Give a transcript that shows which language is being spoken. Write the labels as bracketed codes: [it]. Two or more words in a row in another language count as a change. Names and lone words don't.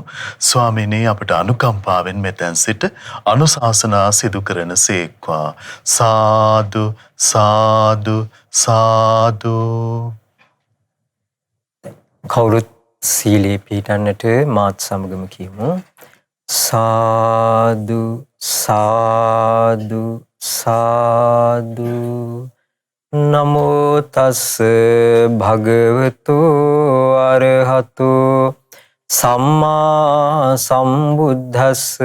[si] ස්වාමීනි අපට අනුකම්පාවෙන් මෙතෙන් සිට අනුශාසනා සිදු කරන සේක්වා. සාදු සාදු සාදු. කවුරුත් සීලේ පිහිටන්නට මාත් සමගම කියමු. සාදු සාදු සාදු. [pi] නමෝ තස් භගවතු අරහතු සම්මා සම්බුද්දස්ස.